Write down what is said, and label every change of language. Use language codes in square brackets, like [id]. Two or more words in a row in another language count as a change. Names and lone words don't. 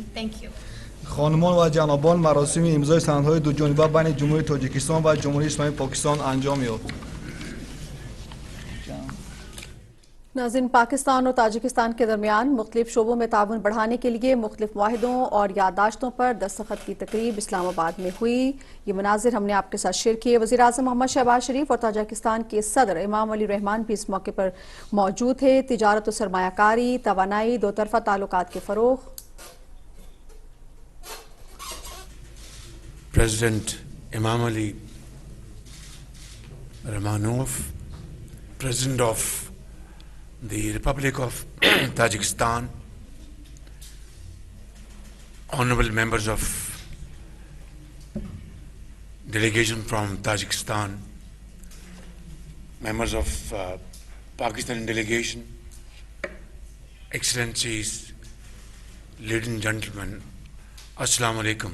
[en] Thank you. [fa] خانمان و جنابان، مراسم امضای سندهای دو جانبه بین جمهوری تاجیکستان و جمهوری اسلامی پاکستان انجام یافت. [ur] ناظرین، پاکستان اور تاجکستان کے درمیان مختلف شعبوں میں تعاون بڑھانے کے لیے مختلف معاہدوں اور یادداشتوں پر دستخط کی تقریب اسلام آباد میں ہوئی۔ یہ مناظر ہم نے آپ کے ساتھ شیئر کیے۔ وزیر اعظم محمد شہباز شریف اور تاجکستان کے صدر امام علی رحمان بھی اس موقع پر موجود تھے۔ تجارت و سرمایہ کاری، توانائی، دو طرفہ تعلقات کے فروغ۔ [en] President Imam Ali Rehman, President of the Republic of Tajikistan, honorable members of delegation from Tajikistan, members of Pakistan delegation, excellencies, ladies and gentlemen, [ar] السلام علیکم.